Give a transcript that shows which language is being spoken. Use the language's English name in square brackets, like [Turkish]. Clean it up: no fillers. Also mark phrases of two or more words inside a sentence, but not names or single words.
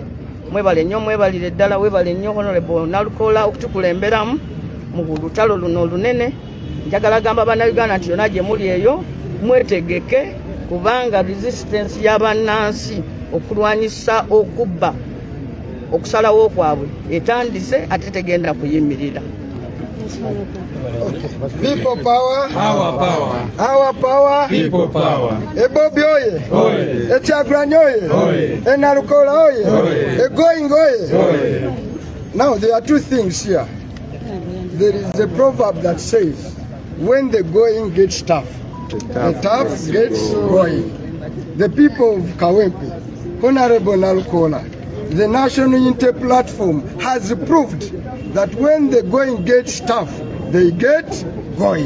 [Ganda] Mwebale nnyo, mwebalire ddala, weebale nnyo Hon.Elias Nalukoola okutukulemberamu mu lutalo luno olunene. Njagala gamba bannayuganda nti yonna gye muli eyo mwetegeke, kubanga resistance y'abannansi okulwanyisa okubba okusalawo kwabwe etandise ate tegenda kuyimirira. [English] People power, our power, our power, people power. [Ganda] Ebobi oye, Oye. Ekyagulanye oye, Oye. Nalukoola oye, Oye. Going oye. Oye. [English] Now there are two things here. There is a proverb that says, when the going gets tough, the tough gets going. The people of Kawempe, Hon.Elias Nalukoola, the National Unity Platform has proved that when the going gets tough, they get going.